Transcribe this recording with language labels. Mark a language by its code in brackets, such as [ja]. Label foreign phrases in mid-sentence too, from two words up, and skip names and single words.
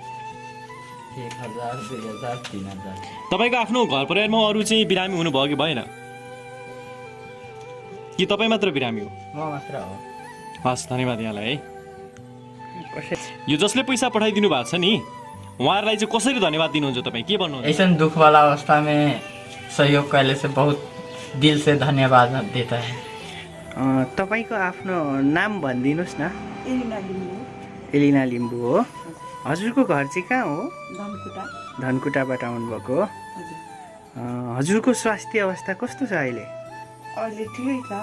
[ne] 1000, 2000, 3000। तपाईँको आफ्नो घर परिवारमा अरू चाहिँ बिरामी हुनुभयो कि भएन? कि तपाईँ मात्र बिरामी हो? म मात्र हो। हस्, धन्यवाद यहाँलाई है। यो जसले पैसा पठाइदिनु भएको छ नि, उहाँहरूलाई चाहिँ कसरी धन्यवाद दिनुहुन्छ तपाईँ? के भन्नुहुन्छ? [hi] ऐसा दुख वाला अवस्था में सहयोग करने से बहुत दिल से धन्यवाद देता है। [ne] तपाईँको आफ्नो नाम भनिदिनुहोस् न। एलिना लिम्बू। एलिना लिम्बू हो। हजुरको घर चाहिँ कहाँ हो? धनकुटा। धनकुटाबाट आउनुभएको हो। हजुरको स्वास्थ्य अवस्था कस्तो छ अहिले? अहिले ठिकै छ।